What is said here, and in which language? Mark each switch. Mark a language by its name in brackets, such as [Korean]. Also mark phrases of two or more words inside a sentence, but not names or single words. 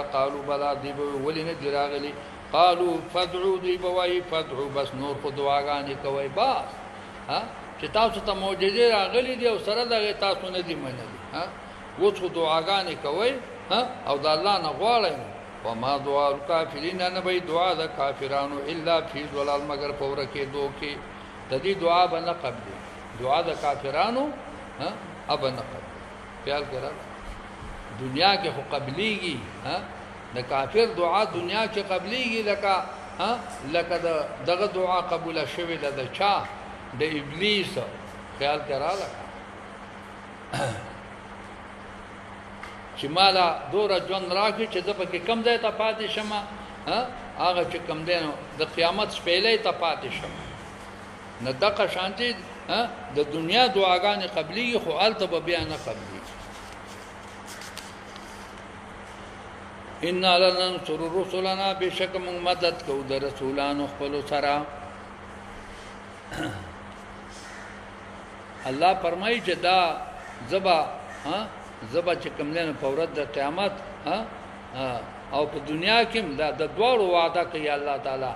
[Arabic] قالوا بلا [Pashto] دی ولینه دی راغلی. [Arabic] قالوا فادعوا [Pashto] دی بوای فادعوا بس نور خو دعاګانې کوي باس چې تاسو ته معجزې راغلي دي او سره دغه تاسو نه دي منلي اوس خو دعاګانې کوي او د الله نه غواړئ. [Arabic] وما دعاء الكافرين [Pashto] نه به دعا د کافرانو [Arabic] الا فی ضلال [Pashto] مگر په ورکېدو کې. د دې دعا به نه قبلي دعا د کافرانو اب نه قبلي. خیال کړه دنیا کې خو قبليږي د کافر دعا دنیا کې قبليږي لکه دغه دعا قبول شوه د چا د ابلیس. خیال کړه چې مالا دوره ژوند راکړي چې د پکې کم ځای ته پاتې شم هغه چې کم دی نو د قیامت شپېلې ته پاتې شم. نه دغه شانتي د دنیا دعاګانې قبليږي خو هلته به بیا نه قبليږي. [Arabic] انا لننصر رسلنا [Pashto] بشک موږ مدد کوو د رسولانو خپلو سره. الله فرمایي چې دا زبا چې کوم نه په ورځ د قیامت او په دنیا کې د دوړو وعده کوي الله تعالی.